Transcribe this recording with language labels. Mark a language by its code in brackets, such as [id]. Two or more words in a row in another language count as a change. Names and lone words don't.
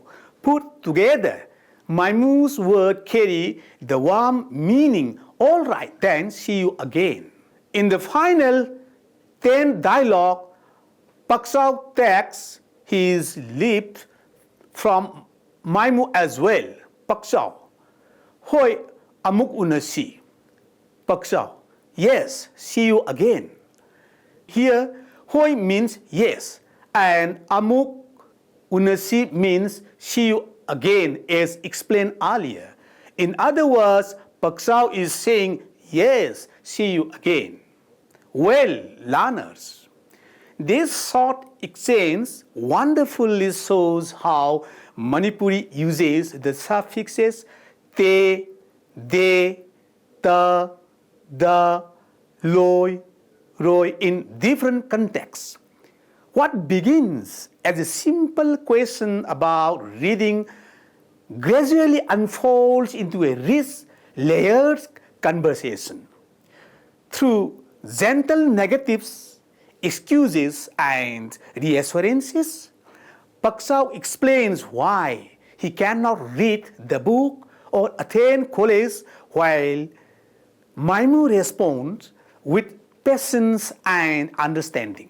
[en] Put together, Maimu's word carry the warm meaning, all right, then see you again. In the final 10th dialogue, Paksao takes his leap from Maimu as well. [mni] Paksao, hoi amuk unasi. [en] Paksao, yes, see you again. Here, hoi means yes, and [mni] amuk unasi [en] means see you again, as explained earlier. In other words, Paksao is saying, yes, see you again. Well, learners, this short exchange wonderfully shows how Manipuri uses the suffixes te, de, ta, da, loi, roi in different contexts. What begins as a simple question about reading gradually unfolds into a rich, layered conversation. Through gentle negatives, excuses, and reassurances, Paksao explains why he cannot read the book or attend college, while Maimu responds with patience and understanding.